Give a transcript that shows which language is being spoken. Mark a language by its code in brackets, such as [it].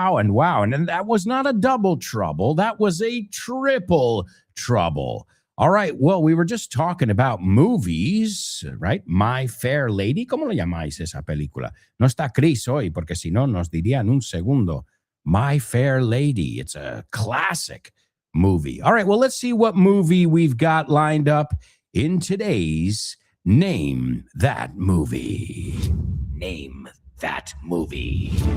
[en] Wow. And that was not a double trouble. That was a triple trouble. All right. Well, we were just talking about movies, right? My Fair Lady. [es] ¿Cómo lo llamáis esa película? No está Chris hoy, porque si no, nos diría en un segundo. [en] My Fair Lady. It's a classic movie. All right. Well, let's see what movie we've got lined up in today's Name That Movie. Name That Movie.